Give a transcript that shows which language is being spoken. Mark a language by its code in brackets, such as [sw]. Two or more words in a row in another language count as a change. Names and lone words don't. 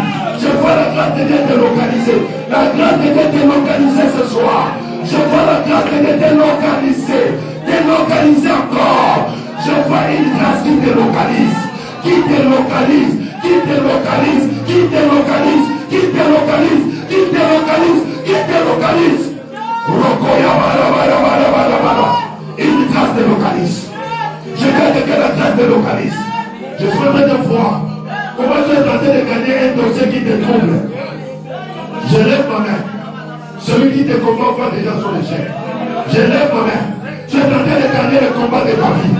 [fr] Je vois la grâce de Dieu te localiser. La grâce de Dieu te localiser ce soir. Je vois la grâce de Dieu te localiser. Te localiser encore. Je vois une grâce qui te localise. Qui te localise. Qui te localise. Qui te localise. Qui te localise. Qui te localise. Qui te localise. Rokoya bara bara bara bara bara. Une grâce te localise. Je veux que la grâce te localise. Je suis en train de voir comment tu es en train de gagner un dossier qui te trouble. Je lève ma main. Celui qui te combat va déjà son échec. Je lève ma main. Tu es en train de gagner le combat de ta vie.